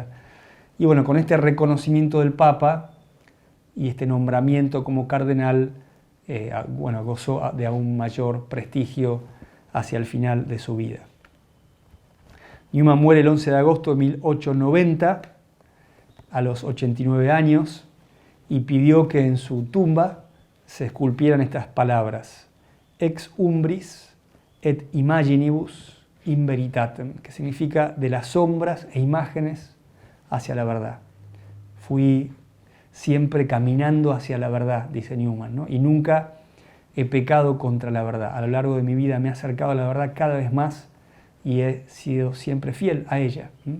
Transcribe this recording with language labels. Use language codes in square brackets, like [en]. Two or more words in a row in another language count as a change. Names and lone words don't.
[es] Y bueno, con este reconocimiento del Papa y este nombramiento como cardenal, gozó de aún mayor prestigio hacia el final de su vida. Newman muere el 11 de agosto de 1890, a los 89 años, y pidió que en su tumba se esculpieran estas palabras: [la] ex umbris et imaginibus in veritatem, [es] que significa de las sombras e imágenes hacia la verdad. Fui siempre caminando hacia la verdad, dice Newman, ¿no? Y nunca he pecado contra la verdad. A lo largo de mi vida me he acercado a la verdad cada vez más y he sido siempre fiel a ella.